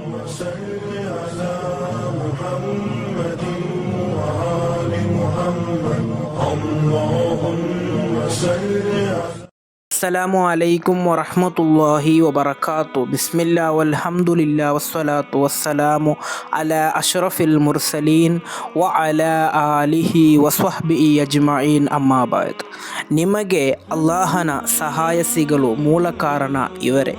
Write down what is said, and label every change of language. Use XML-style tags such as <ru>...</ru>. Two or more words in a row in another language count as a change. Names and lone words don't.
<ar>صل على محمد وآل محمد اللهم صل على السلام عليكم ورحمة الله وبركاته. بسم الله والحمد لله والصلاة والسلام على أشرف المرسلين و على آله وصحبه أجمعين أما بعد.</ar> <kn>ನಿಮಗೆ ಅಲ್ಲಾಹನ ಸಹಾಯ ಸಿಗಲು ಮೂಲ ಕಾರಣ ಇವರೇ.</kn>